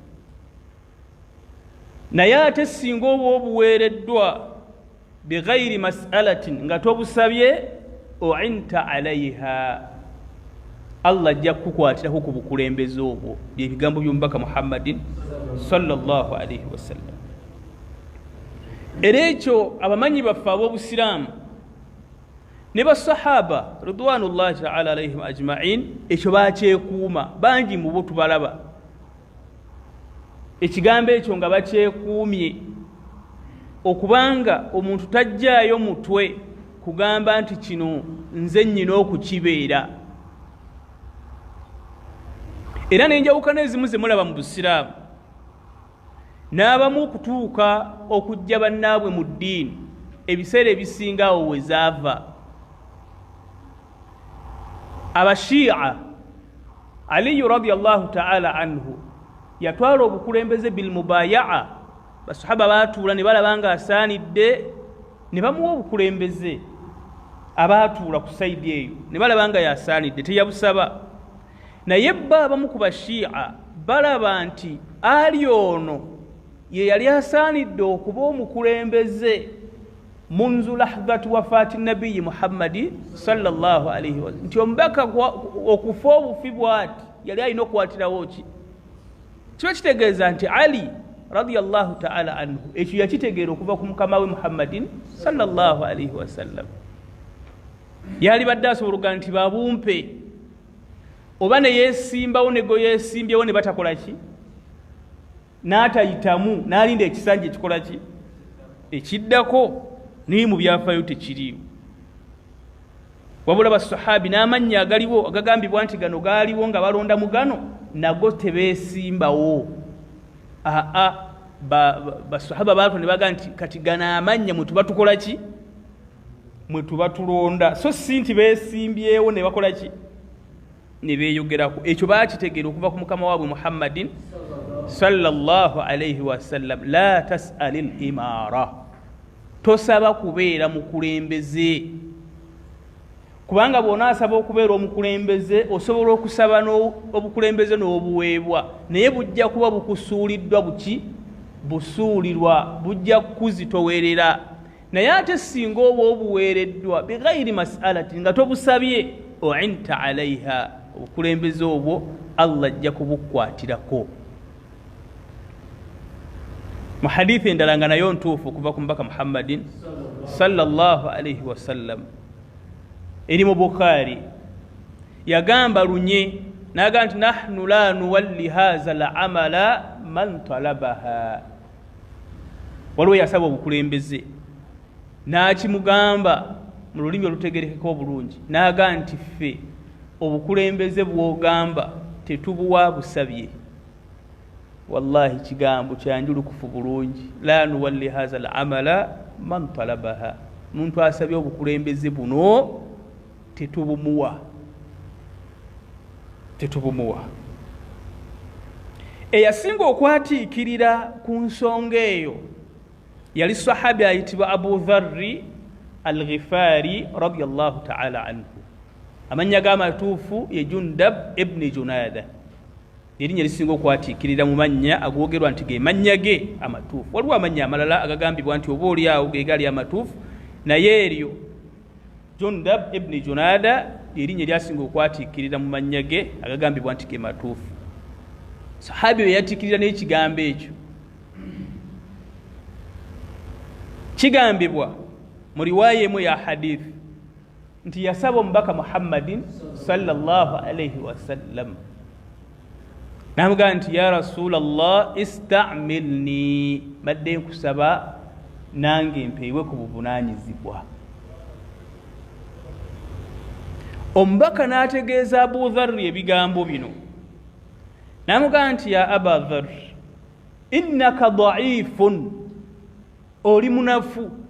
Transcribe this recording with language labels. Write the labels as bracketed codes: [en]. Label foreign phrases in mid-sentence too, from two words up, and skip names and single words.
[lg] Naye ate singa oba obuweereddwa [ar] بغير مسألة, [lg] nga tobusabye, [ar] أعنت عليها, [lg] Allah ajja kukukwatirako ku bukulembeze obwo. Bye bigambo by'omubaka Muhammadin [ar] صلى الله عليه وسلم. [lg] Era ekyo abamanyi baffe ab'obusiraamu ne basahaba [ar] رضوان الله تعالى عليهم أجمعين [lg] ekyo bakyekuuma, bangi mu bo tubalaba ekigambo ekyo nga bakyekuumye, okubanga omuntu tajjaayo mutwe kugamba nti kino nze nnyina okukibeera. Era n'enjawukana ezimu ze mulaba mu busiraamu n'abamu okutuuka okujja bannaabwe mu ddiini ebiseera ebisinga awo we zaava. Abashi'a, Aliyu [ar] رضي الله تعالى عنه [lg] yatwala obukulembeze [ar] بالمبايعة, [lg] basahaba baatuula ne balaba nga asaanidde ne bamuwa obukulembeze. Abaatuula ku sayidi eyo ne balaba nga yasaanidde, teyabusaba. Naye bo abamu ku bashi'a balaba nti ali ono ye yali asaanidde okuba omukulembeze [ar] منذ لحظة وفاة نبي محمد صلى الله عليه وسلم, [lg] nti omubaka okufa obufi bw'ati yali alina okukwatirawo ki. Kiba kitegeeza nti Ali [ar] رضي الله تعالى عنه [lg] ekyo yakitegeera okuva ku mukama we Muhammadin [ar] صلى الله عليه وسلم. [lg] Yali badde asobola nti babumpe oba ne yeesimbawo ne go yeesimbyewo ne batakola ki, n'atayitamu n'alinda ekisanja ekikola ki, ekiddako, naye mu byafaayo tekiriiwo. Wabula basahabi n'amannya agaliwo agagambibwa nti gano gaaliwo nga balonda mu gano nago tebeesimbawo. Basahaba baatu ne baga nti kati gano amannya mwe tuba tukola ki, mwe tuba tulonda, so si nti beesimbyewo ne bakola ki, ne beeyogerako. Ekyo baakitegeera okuva ku mukama waabwe Muhammadin [ar] صلى الله عليه وسلم. لا تسأل الإمارة, [lg] tosaba kubeera mukulembeze, kubanga bw'onaasaba okubeera omukulembeze osobola okusaba obukulembeze n'obuweebwa, naye bujja kuba bukusuuliddwa buki, busuulirwa, bujja kukuzitowerera. Naye ate singa oba obuweereddwa [ar] بغير مسألة, [lg] nga tobusabye, [ar] أعنت عليها, [lg] obukulembeze obwo Allah ajja kubukwatirako. Mu hadithi endala nga nayo ntuufu okuva ku mubaka Muhammadin [ar] صلى الله عليه وسلم [lg] eri mu Bukhari, yagamba lunye n'agamba nti [ar] نحن لا نولي هذا العمل من طلبه. [lg] Waliwo yasaba obukulembeze n'akimugamba mu lulimi olutegerekeka obulungi, n'agamba nti ffe obukulembeze bw'ogamba tetubuwa busabye, wallahi kigambo kyanjulukufu bulungi [ar] لا نولي هذا العمل من طلبه [lg] muntu asabye obukulembeze buno tetubumuwa eyasinga okwatiikirira ku nsonga eyo yali sahabi ayitibwa Abu Dharri al-Ghifari [ar] رضي الله تعالى عنه [lg] amanya g'amatuufu ye Jundab ibn Junada erinnya lisinga okwatiikirira mu mannya agoogerwa nti ge mannya ge amatuufu waliwo amannya amalala agagambibwa nti oba oli awo ge gali amatuufu naye eryo Jundab ibn Junada erinnya lyasinga okwatiikirira mu mannya ge agagambibwa nti ge matuufu sahabi we yatiikirira n'ekigambo ekyo kigambibwa mu riwaaya emu ya hadithi nti yasaba omubaka Muhammadin [ar] صلى الله عليه وسلم [lg] namugamba nti [ar] يا رسول الله استعملني [lg] badde nkusaba nange mpeebwe ku buvunaanyizibwa omubaka n'ategeeza Abu Dharri ebigambo bino namugamba nti [ar] يا أبا ذر إنك ضعيف [lg] oli munafu